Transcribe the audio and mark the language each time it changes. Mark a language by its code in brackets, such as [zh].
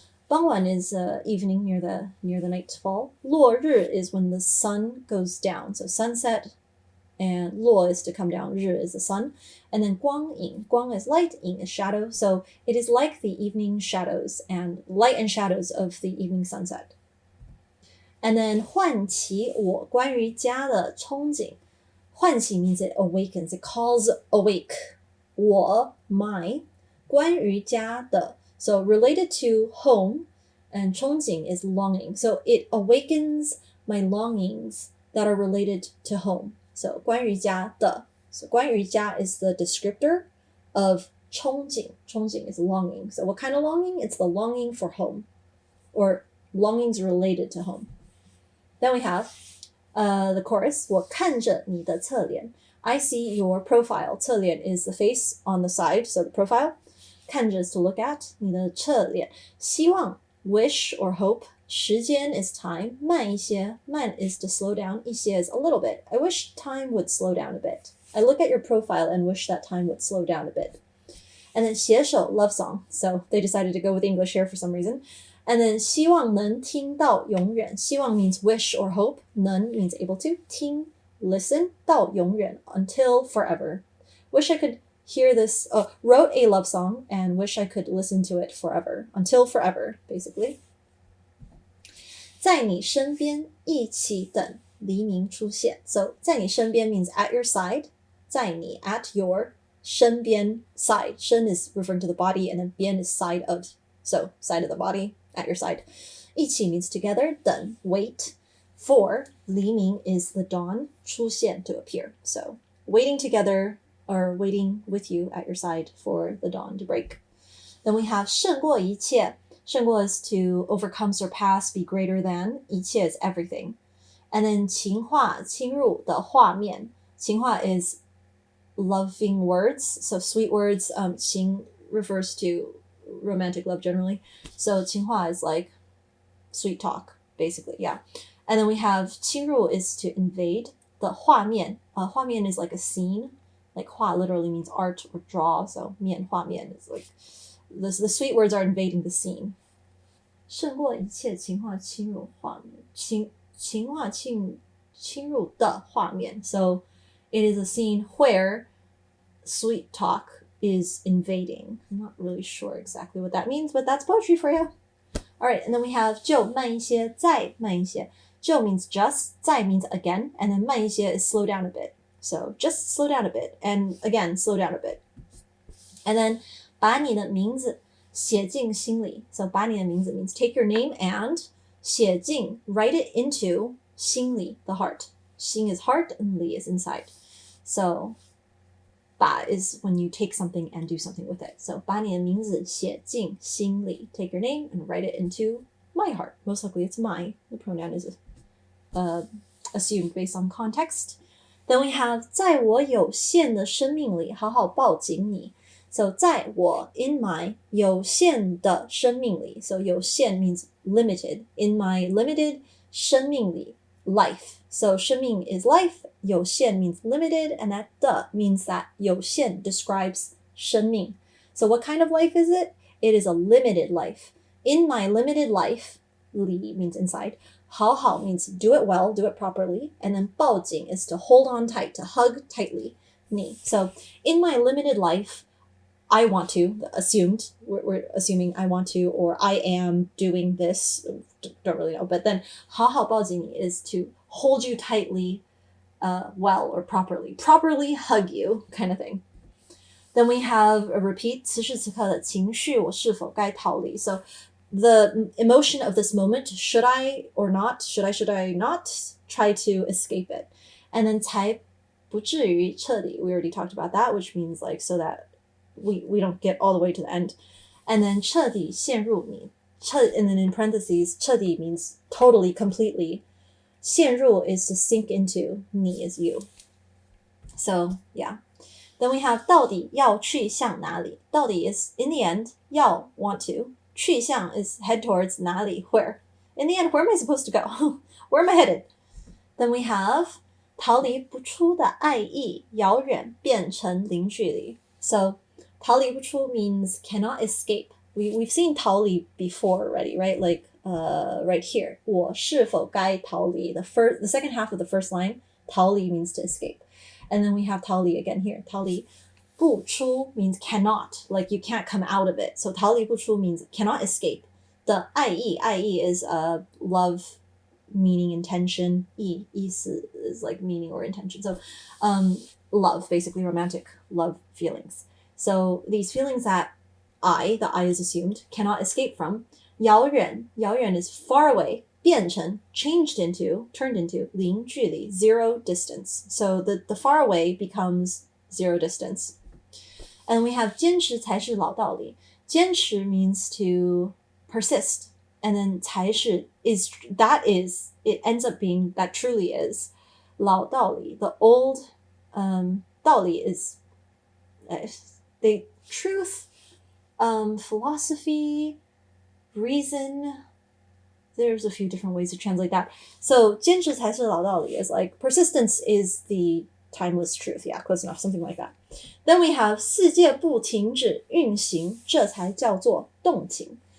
[en] 傍晚 is evening near the nightfall. 落日 is when the sun goes down. So sunset, and 落 is to come down, 日 is the sun. And then 光影, 光 is light, 影 is shadow. So it is like the evening shadows and light and shadows of the evening sunset. And then [zh] 唤起我关于家的憧憬. [en] 唤起 means it awakens, it calls awake. 我 my 关于家的, so related to home, and 憧憬 is longing. So it awakens my longings that are related to home. So 关于家的, so 关于家 is the descriptor of 憧憬. 憧憬 is longing. So what kind of longing? It's the longing for home, or longings related to home. Then we have the chorus, [zh] 我看着你的侧脸. [en] I see your profile. 侧脸 is the face on the side, so the profile. 看着 is to look at. [zh] 你的侧脸. [en] 希望 wish or hope. 时间 is time. 慢一些.慢 is to slow down. 一些 is a little bit. I wish time would slow down a bit. I look at your profile and wish that time would slow down a bit. And then 携手 love song. So they decided to go with English here for some reason. And then [zh] 希望能听到永远. [en] 希望 means wish or hope. 能 means able to. 听 listen. 到永远 until forever. Wish I could hear this. Wrote a love song and wish I could listen to it forever. Until forever, basically. [zh] 在你身边一起等黎明出现. [en] So 在你身边 means at your side. 在你 at your 身边 side. 身 is referring to the body, and then 边 is side of. So side of the body, at your side. 一起 means together. 等 wait. For 黎明 is the dawn. 出现 to appear. So waiting together, or waiting with you at your side for the dawn to break. Then we have [zh] 胜过一切 [en] 胜过 is to overcome, surpass, be greater than. 一切 is everything. And then [zh] 情话侵入的画面， [en] 情话 is loving words, so sweet words. 情 refers to romantic love generally. So 情话 is like sweet talk, basically, yeah. And then we have 侵入 is to invade. 的画面，画面 is like a scene. Like 画 literally means art or draw, so 面画面 is like the sweet words are invading the scene. [zh] 胜过一切情话侵入画面，情话侵入的画面。 [en] So it is a scene where sweet talk is invading. I'm not really sure exactly what that means, but that's poetry for you. All right, and then we have [zh] 就慢一些，再慢一些。 [en] 就 means just, 再 means again, and then 慢一些 is slow down a bit. So just slow down a bit, and again, slow down a bit. And then [zh] 把你的名字写进心里. [en] So 把你的名字 means take your name and 写进, write it into 心里, the heart. 心 is heart and 里 is inside. So 把 is when you take something and do something with it. [zh] So 把你的名字写进心里. [en] Take your name and write it into my heart. Most likely it's my. The pronoun is assumed based on context. Then we have [zh] 在我有限的生命里好好抱紧你. So 在我 [en] in my [zh] 有限的生命里. [en] So 有限 means limited. In my limited 生命里 life. So 生命 is life. 有限 means limited, and that 的 means that 有限 describes 生命. So what kind of life is it? It is a limited life. In my limited life, 里 means inside. 好好 means do it well, do it properly. And then 抱紧 is to hold on tight, to hug tightly. [zh] 你. [en] So in my limited life, I want to, assumed, we're assuming I want to, or I am doing this, don't really know. But then 好好抱紧你 is to hold you tightly, well or properly. Properly hug you, kind of thing. Then we have a repeat, [zh] 此时此刻的情绪我是否该逃离? [en] So the emotion of this moment, should I or not, should I not try to escape it? And then [zh] 才不至于彻底, [en] we already talked about that, which means like so that we don't get all the way to the end. And then [zh] 彻底陷入你, [en] and then in parentheses, 彻底 means totally, completely. 陷入 is to sink into, 你 is you. So yeah. Then we have [zh] 到底要去向哪里? [en] 到底 is in the end, 要 want to. 去向 is head towards 哪里 where. In the end, where am I supposed to go? Where am I headed? Then we have [zh] 逃离不出的爱意遥远变成零距离. [en] So 逃离不出 means cannot escape. We've seen 逃离 before already, right? Like right here. [zh] 我是否该逃离? [en] The second half of the first line, 逃离 means to escape. And then we have 逃离 again here. 逃离不出 means cannot, like you can't come out of it. So 逃离不出 means cannot escape. The 爱意 is love, meaning, intention. 意思 is like meaning or intention. So love, basically romantic love feelings. So these feelings that the I is assumed, cannot escape from. 遥远 is far away. 变成 changed into, turned into 零距离 zero distance. So the far away becomes zero distance. And we have [zh] 坚持才是老道理. [en] 坚持 means to persist. And then 才是 is, it ends up being, that truly is 老道理. The old 道理 is the truth, philosophy, reason. There's a few different ways to translate that. So 坚持才是老道理 is like persistence is the timeless truth. Yeah, close enough, something like that. Then we have [zh] 世界不停止运行，这才叫做动情.